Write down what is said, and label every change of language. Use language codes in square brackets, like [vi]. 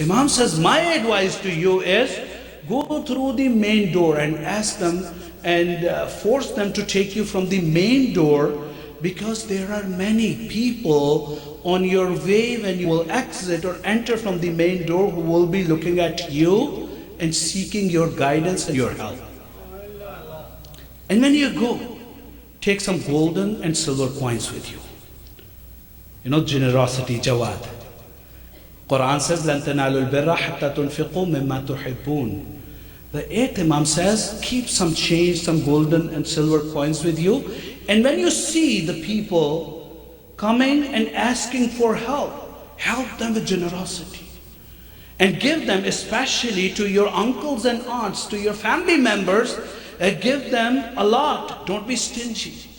[en] Imam says, my advice to you is, go through the main door and ask them and force them to take you from the main door, because there are many people on your way when you will exit or enter from the main door who will be looking at you and seeking your guidance and your help. And when you go, take some golden and silver coins with you. You know, generosity, jawad. Quran says, [ar] لَن تَنَالُوا الْبِرَّ حَتَّى تُنْفِقُوا مِمَّا تُحِبُّونَ. [en] The 8th Imam says, keep some change, some golden and silver coins with you. And when you see the people coming and asking for help, help them with generosity. And give them, especially to your uncles and aunts, to your family members, give them a lot. Don't be stingy.